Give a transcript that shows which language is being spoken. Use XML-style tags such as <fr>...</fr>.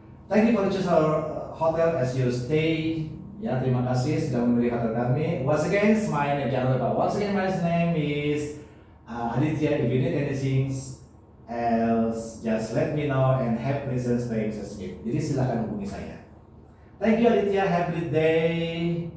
<en>Thank you for choosing our hotel as your stay.</en> <id>Ya, terima kasih sudah memilih hotel kami.</id> <en>Once again, my name,</en> <id>jangan lupa.</id> <en>Once again, my name is Aditya. If you need anything else, just let me know and have pleasant stay, Mr. Smith.</en> <id>Jadi silakan hubungi saya.</id> <en>Thank you, Aditya, have a good day.</en>